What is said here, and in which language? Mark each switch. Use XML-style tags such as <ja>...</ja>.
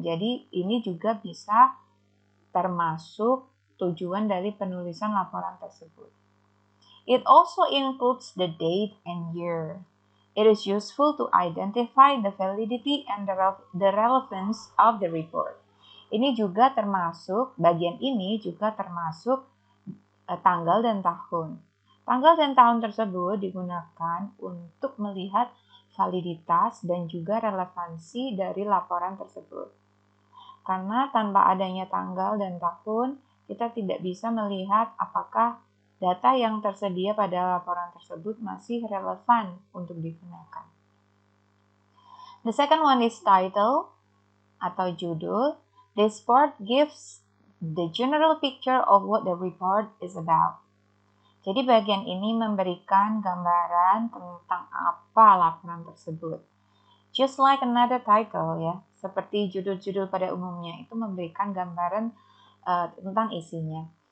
<id>Jadi ini juga bisa termasuk tujuan dari penulisan laporan tersebut.</id> <en>It also includes the date and year. It is useful to identify the validity and the relevance of the report.</en> <id>Ini juga termasuk, bagian ini juga termasuk tanggal dan tahun. Tanggal dan tahun tersebut digunakan untuk melihat validitas dan juga relevansi dari laporan tersebut. Karena tanpa adanya tanggal dan tahun, kita tidak bisa melihat apakah data yang tersedia pada laporan tersebut masih relevan untuk digunakan.</id> <en>The second one is title atau judul. This part gives the general picture of what the report is about.</en> <id>Jadi bagian ini memberikan gambaran tentang apa laporan tersebut.</id> <en>Just like another title</en> <id>ya, seperti judul-judul pada umumnya itu memberikan gambaran tentang isinya.</id>